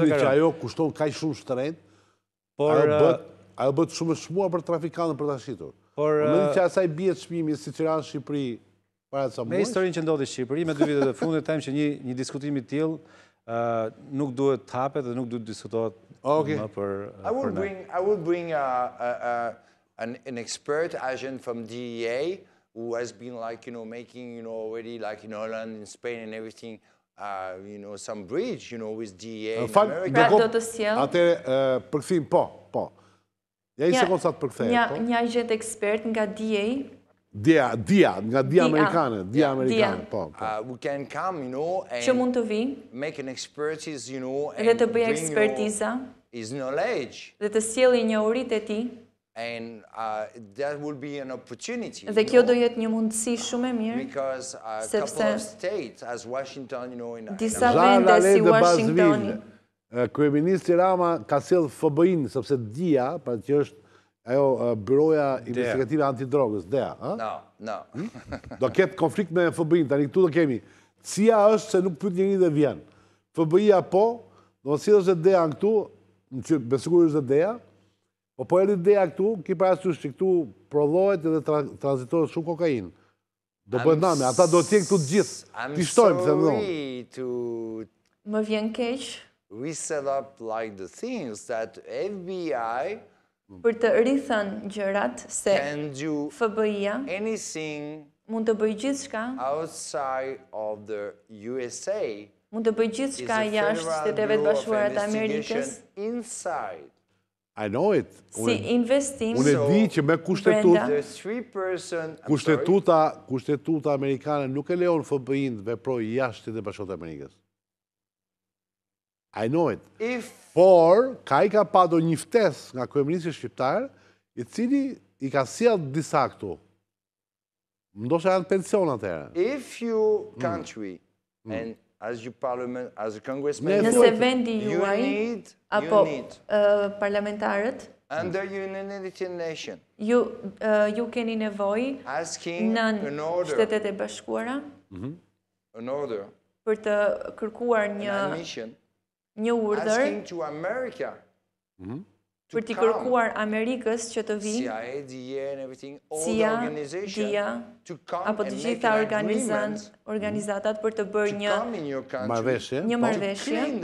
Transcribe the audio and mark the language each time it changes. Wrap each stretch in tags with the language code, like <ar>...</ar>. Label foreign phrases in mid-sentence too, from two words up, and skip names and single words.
<sq>Në momentin që ajo kushton kaq shumë shtrenjtë, ajo bëhet shumë e shmuar për trafikantët për ta shitur. Në momentin që asaj bie çmimi siç era në Shqipëri para ca muajsh. Me historinë që ndodhi në Shqipëri, me 2 vitet e fundit, them që një diskutim i tillë nuk duhet të hapet dhe nuk duhet diskutohet.</sq> <en>I would bring an expert agent from DEA who has been making already like in Holland, in Spain and everything, some bridge with DEA in America.</en> <sq>Pra do të sjell. Atë përkthim po. Ja një sekondë sa të përkthehet. Një agent ekspert nga DEA. Nga dia amerikane, po.</sq> <en>We can come,</en> <sq>që mund të vi,</sq> <en>make an expertise,</en> <sq>dhe të bëjë ekspertiza,</sq> <en>his knowledge,</en> <sq>dhe të sjellë njohuritë e tij.</sq> <en>And that will be an opportunity.</en> <sq>Dhe kjo do jetë një mundësi shumë e mirë,</sq> <en>because a couple of states as Washington,</en> <sq>disa vende si Washingtoni. Kryeministri Rama ka sjellë FBI-n sepse dia, pra që është ajo Byroja Investigative Antidrogës, DEA.</sq> <en>No.</en> <sq>Do ketë konflikt me FBI-n, tani këtu do kemi. CIA është se nuk pyet njëri dhe vjen. FBI-a po, do të sjellësh DEA këtu, që me siguri është DEA, po erdhi DEA këtu, ki parasysh që këtu prodhohet edhe tranzitohet shumë kokainë. Do bëhet nami, ata do të jenë këtu të gjithë. Ti shtojmë, them unë. Më vjen keq.</sq> <en>We set up like the things that FBI</en> <sq>për të rithënë gjërat se FBI-a mund të bëjë gjithçka</sq> <en>outside of the USA,</en> <sq>mund të bëjë gjithçka jashtë Shteteve të Bashkuara të Amerikës.</sq> <en>I know it.</en> <sq>Si investim. Unë e di që me kushtetuta amerikane nuk e lejon FBI-n të veprojë jashtë Shtetet e Bashkuara të Amerikës.</sq> <en>I know it.</en> <sq>Por, ka padur një ftesë nga kryeministri shqiptar, i cili i ka sjellë disa këtu. Ndoshta janë pension atëherë.</sq> <en>If your country, and as your parliament, as a congressman,</en> <sq>nëse vendi juaj, apo parlamentarët,</sq> <en>under United Nations,</en> <sq>ju keni nevojë në Shtetet e Bashkuara, për të kërkuar një urdhër për t'i kërkuar Amerikës që të vinë, CIA, DIA, apo të gjitha organizatat për të bërë një marrëveshje.</sq>